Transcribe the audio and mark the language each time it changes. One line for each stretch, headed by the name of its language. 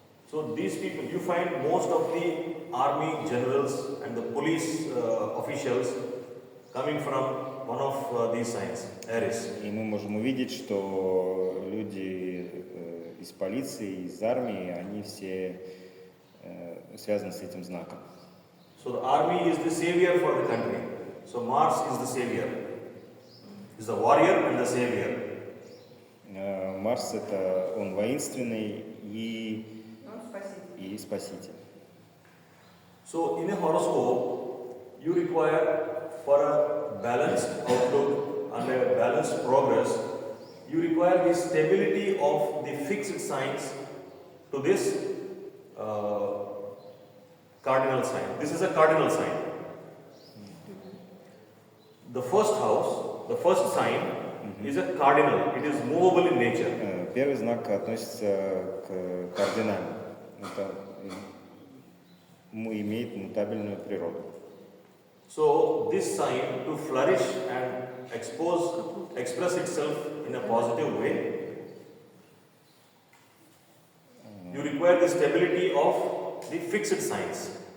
English: So these people, you find most of the army generals and the police officials coming from one of these signs, Aries.
Russian: И мы можем увидеть, что люди из полиции, из армии, они все связаны с этим знаком.
English: So the army is the savior for the country. So Mars is the savior. Is the warrior and the savior.
Russian: Марс это он воинственный и спаситель.
English: So in a horoscope, you require for a balanced outlook and a balanced progress, you require the stability of the fixed signs to this cardinal sign. This is a cardinal sign. The first house, the first sign is a cardinal. It is movable in nature.
Russian: Первый знак относится к кардинальному. Это имеет мутабельную природу.
English: So this sign to flourish and express itself in a positive way, you require the stability of the fixed signs.